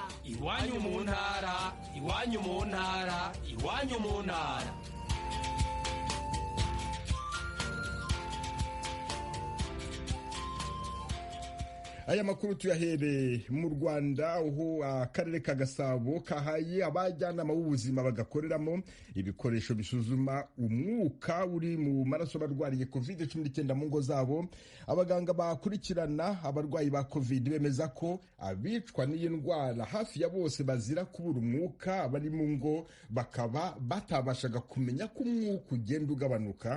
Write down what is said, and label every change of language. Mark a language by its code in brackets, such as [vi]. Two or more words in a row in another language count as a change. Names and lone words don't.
[rw] Iwanyu mu ntara, iwanyu mu ntara, iwanyu mu ntara. Aya makuru tuyahere mu Rwanda, aho akarere ka Gasabo kahaye abajyanama b'ubuzima bagakoreramo ibikoresho bisuzuma umwuka uri mu maraso barwariye covid-19 mu ngo zabo. Abaganga bakurikirana abarwayi ba covid bemeza ko abicwa n'iyi ndwara hafi ya bose bazira kubura umwuka, bari mu ngo bakaba batabashaga kumenya ko umwuka ugenda ugabanuka.